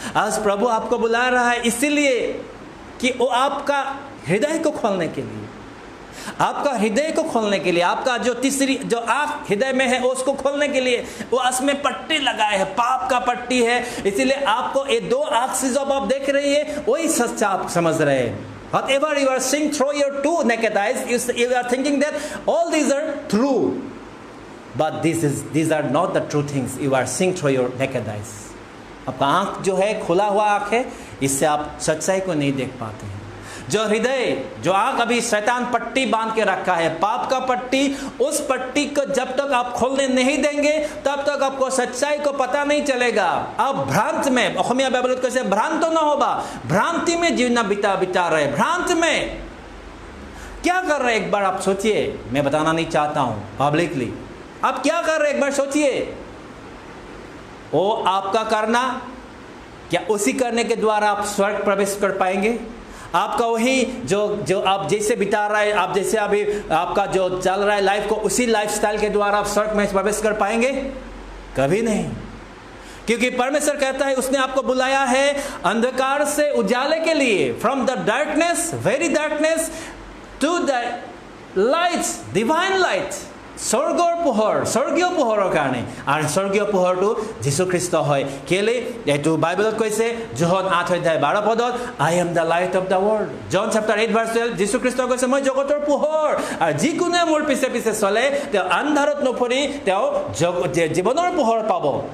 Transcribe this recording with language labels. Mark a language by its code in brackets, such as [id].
[hi] आज प्रभु आपको बुला रहा है इसीलिए कि वो आपका हृदय को खोलने के लिए, आपका हृदय को खोलने के लिए, आपका जो तीसरी जो आँख हृदय में है उसको खोलने के लिए वो उसमें पट्टी लगाए है, पाप का पट्टी है। इसीलिए आपको ये दो आँख से जब आप देख रही है वही सच्चा आप समझ रहे हैं। [en] Whatever you are seeing through your two naked eyes, you are thinking that all these are true, but these are not the true things you are seeing through your naked eyes. [hi] आपका आँख जो है खुला हुआ आँख है, इससे आप सच्चाई को नहीं देख पाते हैं। जो हृदय जो आँख अभी शैतान पट्टी बांध के रखा है, पाप का पट्टी, उस पट्टी को जब तक आप खोलने नहीं देंगे तब तक आपको सच्चाई को पता नहीं चलेगा। आप भ्रांत में, अखमिया बाइबल कैसे भ्रांत ना होगा, भ्रांति में जीवन बिता रहे, भ्रांत में क्या कर रहे एक बार आप सोचिए। मैं बताना नहीं चाहता हूं पब्लिकली, आप क्या कर रहे एक बार सोचिए। वो आपका करना क्या उसी करने के द्वारा आप स्वर्ग प्रवेश कर पाएंगे? आपका वही जो आप जैसे बिता रहा है, आप जैसे अभी आपका जो चल रहा है लाइफ को, उसी लाइफस्टाइल के द्वारा आप स्वर्ग में प्रवेश कर पाएंगे? कभी नहीं। क्योंकि परमेश्वर कहता है उसने आपको बुलाया है अंधकार से उजाले के लिए, [en] From the darkness, very darkness to the light, divine light. [as] স্বৰ্গৰ পোহৰ, স্বৰ্গীয় পোহৰৰ কাৰণে। আৰু স্বৰ্গীয় পোহৰটো যীশুখ্ৰীষ্ট হয়। কেলে এইটো বাইবেলত কৈছে যোহন 8:12 [en] I am the light of the world. [as] John chapter 8:12 যীশুখ্ৰীষ্ট কৈছে মই জগতৰ পোহৰ, আৰু যিকোনে মোৰ পিছে পিছে চলে তেওঁ আন্ধাৰত নপৰি তেওঁ জীৱনৰ পোহৰ পাব।